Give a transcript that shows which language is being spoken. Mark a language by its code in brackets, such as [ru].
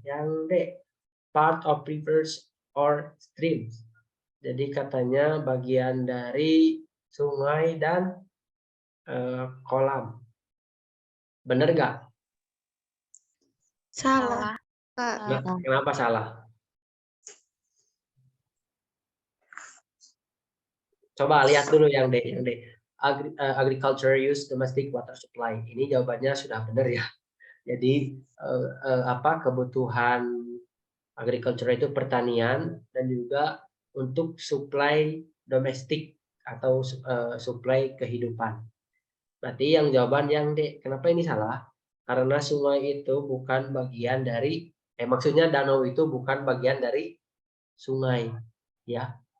[id] Yang D, [en] part of rivers or streams. [id] Jadi katanya bagian dari sungai dan kolam. Bener nggak? Salah. Nah, kenapa salah? Coba lihat dulu yang D. [en] Agriculture use domestic water supply. [id] Ini jawabannya sudah benar ya. Jadi kebutuhan agriculture itu pertanian dan juga untuk supply domestik atau supply kehidupan. Berarti yang jawaban yang D. Kenapa ini salah? Karena sungai itu bukan bagian dari maksudnya danau itu bukan bagian dari sungai, ya.